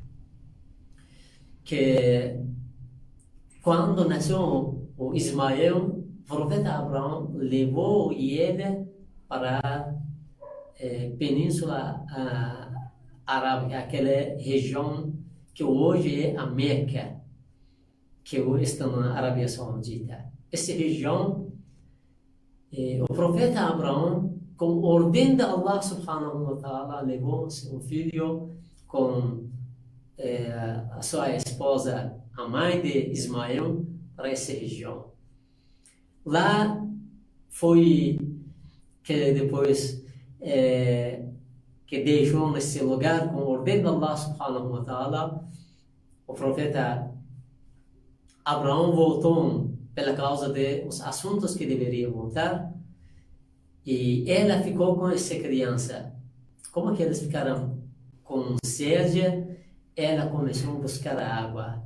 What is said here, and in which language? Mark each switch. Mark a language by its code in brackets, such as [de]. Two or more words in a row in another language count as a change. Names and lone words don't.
[pt] Que quando nasceu o Ismael, o profeta Abraão levou ele para a Península Arábica, aquela região que hoje é a Meca, que hoje está na Arábia Saudita. Essa região, o profeta Abraão, com ordem de [ar] الله سبحانه وتعالى, [pt] levou seu filho com a sua esposa, a mãe de Ismael, para essa região. Lá foi que depois que deixou nesse lugar com ordem de [ar] الله سبحانه وتعالى, [pt] o profeta Abraão voltou pela causa dos assuntos que deveria voltar, e ela ficou com essa criança. Como que eles ficaram com sede, ela começou a buscar a água.